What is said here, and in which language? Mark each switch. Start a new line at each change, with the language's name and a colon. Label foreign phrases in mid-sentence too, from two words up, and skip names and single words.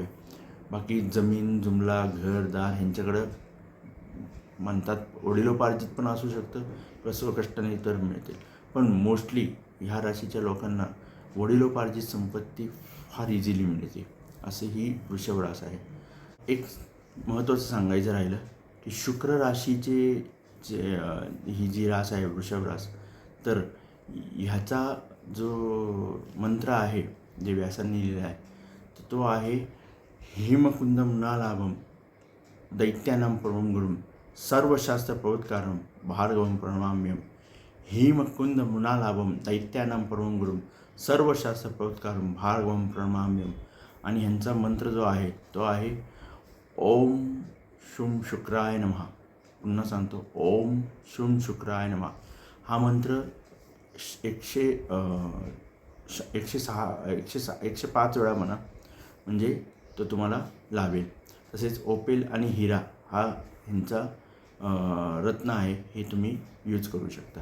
Marathi: बाकी जमीन जुमला घरदार ह्यांच्याकडं म्हणतात वडिलोपार्जित पण असू शकतं किंवा स्वकष्टाने तर मिळतील, पण मोस्टली ह्या राशीच्या लोकांना वडिलोपार्जित संपत्ती फार इझिली मिळते, असे ही वृषभ रास आहे. एक महत्त्वाचं सांगायचं राहिलं की शुक्र राशीचे ही जी रास आहे वृषभ रास, तर ह्याचा जो मंत्र आहे जे व्यासांनी लिहिला आहे तर तो आहे
Sanskrit: हिमकुंदम न लाभम दैत्यानां परमं गुरुं सर्वशास्त्र प्रवत्कारं भार्गवं प्रणमाम्यहम्. हिमकुंदमुनालाभम दैत्यानां परमं गुरुं सर्वशास्त्र प्रवत्कारं भार्गवं प्रणमाम्यहम्.
Marathi: आणि ह्यांचा मंत्र जो आहे तो आहे
Sanskrit: ओम शुं शुक्राय नमः.
Marathi: पुन्हा सांगतो,
Sanskrit: ओम शुं शुक्राय नमः.
Marathi: हा मंत्र 105 वेळा म्हणा, म्हणजे तो तुम्हाला लाभेल. तसेच ओपेल आणि हिरा हा ह्यांचा रत्न आहे, हे तुम्ही यूज करू शकता.